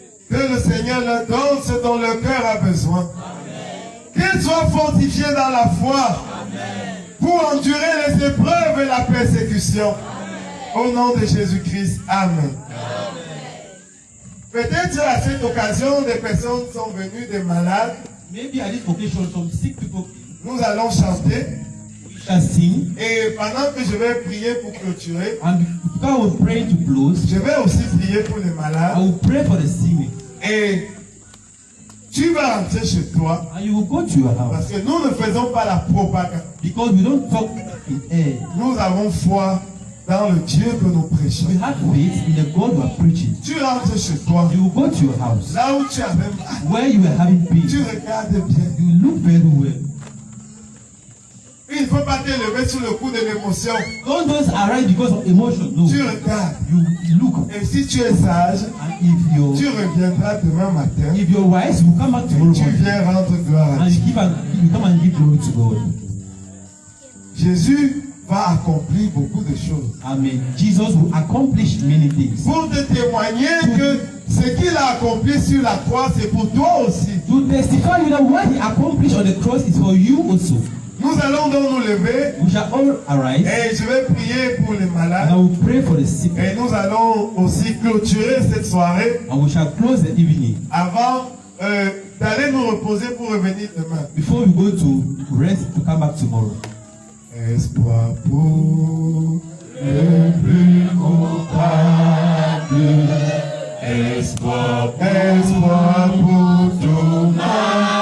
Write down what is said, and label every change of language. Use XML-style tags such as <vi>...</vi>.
<fr>Que le Seigneur leur donne ce dont leur cœur a besoin. Qu'ils soient fortifiés dans la foi pour endurer les épreuves et la persécution. Au nom de Jésus-Christ. Amen. Peut-être à cette occasion, des personnes sont venues, des malades.</fr> <en>Maybe at this occasion, some sick people</en> <fr>Nous allons chanter.</fr> <en>shall sing,</en> <fr>Et pendant que je vais prier pour clôturer,</fr> <en>and God will pray to close.</en> <fr>je vais aussi prier pour les</fr> <en>I</en> <fr>malades.</fr> <en>will pray for the sick,</en> <fr>Et tu vas rentrer chez toi.</fr> <en>and you will go to your house.</en> <fr>Parce que nous ne faisons pas la propagande.</fr> <en>Because we don't talk in air.</en> <fr>Nous avons foi dans le Dieu que nous prêchons.</fr> <en>We have faith in the God we are preaching.</en> <fr>Tu rentres chez toi.</fr> <en>You will go to your house</en> <fr>Là où tu avais mal,</fr> <en>where you were having pain.</en> <fr>tu regardes bien.</fr> <en>You look very well.</en> <fr>Il ne faut pas te lever sous le coup de l'émotion.</fr> <en>Don't just arise because of emotion. No.</en> <fr>Tu regardes.</fr> <en>You look.</en> <fr>Et si tu es sage,</fr> <en>And if</en> <fr>tu reviendras demain matin.</fr> <en>you're wise, you come back tomorrow</en> <fr>Tu</fr> <en>morning.</en> <fr>viens rendre gloire à</fr> <en>And</en> <fr>Dieu.</fr> <en>you come and give glory to God.</en> <fr>Jésus va accomplir beaucoup de choses.</fr> <en>Amen. Jesus will accomplish many things.</en> <fr>Pour te témoigner que ce qu'il a accompli sur la croix, c'est pour toi aussi.</fr> <en>To testify you that what he accomplished on the cross is for you also.</en> <fr>Nous allons donc nous lever</fr> <en>We shall all arise</en> <fr>et je vais prier pour les</fr> <en>and</en> <fr>malades.</fr> <en>I will pray for the sick.</en> <fr>Et nous allons aussi clôturer cette soirée</fr> <en>And we shall close the evening</en> <fr>avant d'aller nous reposer pour revenir demain.</fr> <en>before we go to rest to come back tomorrow.</en> <fr>Espoir pour le plus coupable. Espoir pour tout malheureux.</fr>